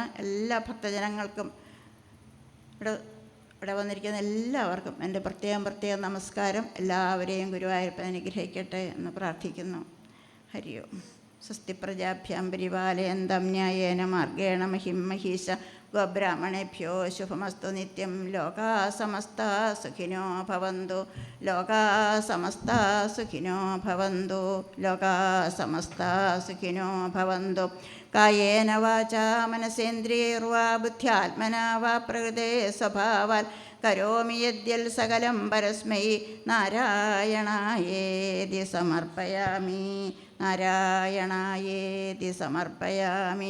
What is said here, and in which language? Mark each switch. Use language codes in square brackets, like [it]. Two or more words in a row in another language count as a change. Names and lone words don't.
[ml] എല്ലാ ഭക്തജനങ്ങൾക്കും ഇവിടെ വന്നിരിക്കുന്ന എല്ലാവർക്കും എൻ്റെ പ്രത്യേകം നമസ്കാരം. എല്ലാവരെയും ഗുരുവായൂരപ്പൻ അനുഗ്രഹിക്കട്ടെ എന്ന് പ്രാർത്ഥിക്കുന്നു. [sa] ഹരി ഓം. സ്വസ്തി പ്രജാഭ്യാം പരിപാലയന്തം ന്യായേന മാർഗേണ മഹിം മഹീശ ഗോബ്രാഹ്മണേഭ്യോ ശുഭമസ്തു നിത്യം. ലോകാ സമസ്താ സുഖിനോ ഭവന്തു. ലോകാ സമസ്താ സുഖിനോ ഭവന്തു. ലോകാ സമസ്താ സുഖിനോ ഭവന്തു. കായേന വാചാ മനസേന്ദ്രിയൈർവാ ബുദ്ധ്യാത്മനാ വാ പ്രകൃതേ സ്വഭാവാൽ കരോമി യദ്യൽ സകലം പരസ്മൈ നാരായണായേതി സമർപ്പയാമി. നാരായണായേതി സമർപ്പയാമി.